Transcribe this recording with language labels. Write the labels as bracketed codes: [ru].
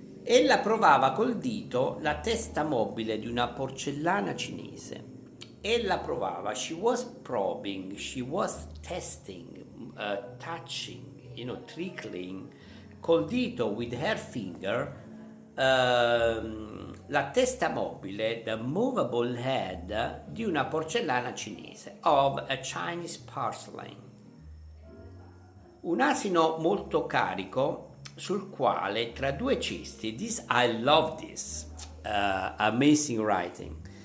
[it] Ella provava col dito la testa mobile di una porcellana cinese. ella provava, [en] she was probing, she was testing, touching, trickling [it] col dito [en] with her finger, [it] la testa mobile, [en] the movable head [it] di una porcellana cinese, [en] of a Chinese porcelain. [it] Un asino molto carico sul quale tra due cesti, [en] I love this, amazing writing.